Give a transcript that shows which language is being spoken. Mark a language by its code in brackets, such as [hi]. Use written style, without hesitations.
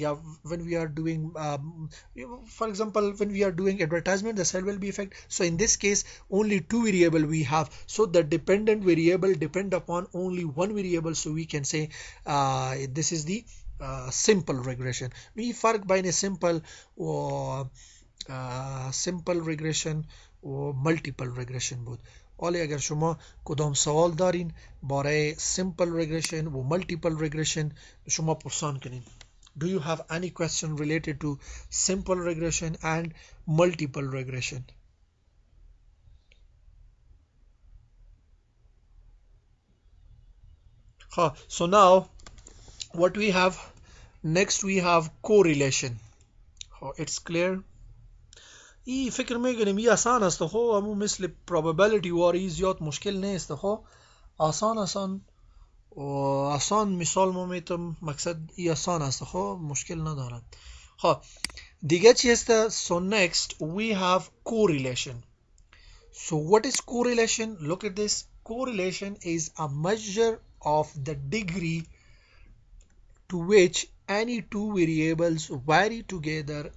[en] yeah, when we are doing for example when we are doing advertisement, the sale will be affected. so in this case only two variable we have, so the dependent variable depend upon only one variable. so we can say this is the simple regression. [fa] می فرق بین simple و simple regression و multiple regression بود. ولی اگر شما کدام سوال دارین برای simple regression و multiple regression شما پرسان کنین. [en] Do you have any question related to simple regression and multiple regression? So now what we have next, we have correlation. it's clear. [fa] ای فکر میکنم ای آسان است. همون مثل probability واری زیاد مشکل نیست. آسان آسان مثال ما میتونم مقصد ای آسان است خب مشکل ندارم خب دیگه چی هست [en] so next we have correlation so what is correlation look at this correlation is a measure of the degree to which any two variables vary together.